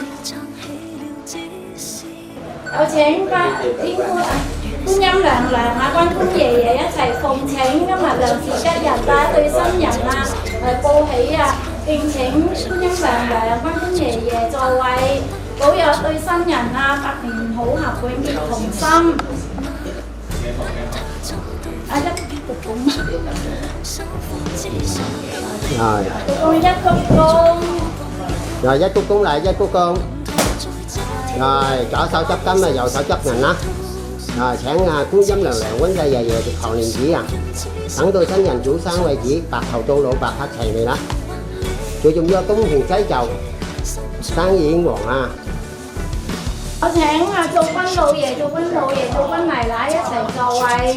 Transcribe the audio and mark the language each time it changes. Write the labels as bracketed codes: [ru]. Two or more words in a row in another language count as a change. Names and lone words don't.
[yue] 有請天觀音娘娘啊、關公爺爺一齊奉請，今日良時吉日啊，一對新人啊嚟報喜啊！敬請觀音娘娘、關公爺爺座位，保佑對新人啊百年好合，永結同心。一鞠躬， rồi 一鞠躬， rồi一鞠躬lại，一鞠躬。rồi 左手執金啊，右手執銀啦。rồi請觀音娘娘、溫世爺爺食糖蓮子啊，等到新人早生貴子，白頭到老，白髮齊眉啦。最重要東成西就生意興旺啊！我請做軍老爺、做軍奶奶一齊座位。